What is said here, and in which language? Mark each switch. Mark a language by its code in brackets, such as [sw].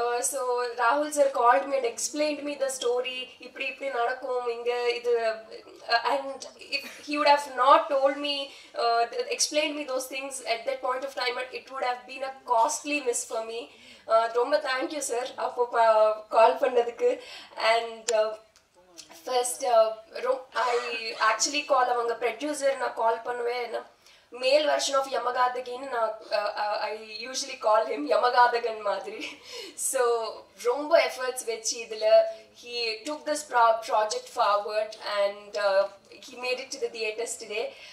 [en] So Rahul sir called me and explained me the story. [ta] இப்படி நடக்கும் இங்க இது. [en] And if he would have not told me, explained me those things at that point of time, it would have been a costly miss for me. [ta] ரொம்ப [en] thank you sir [ta] அப்போ கால் பண்ணதுக்கு. [en] And first I actually call [ta] அவங்க producer நான் கால் பண்ணுவேன். மேல் version of யமகாதகின்னு நான் [en] I usually call him [ta] யமகாதகன் மாதிரி. So ரொம்ப எஃபர்ட்ஸ் வச்சு இதில் [en] he took this project forward and he made it to the theaters today.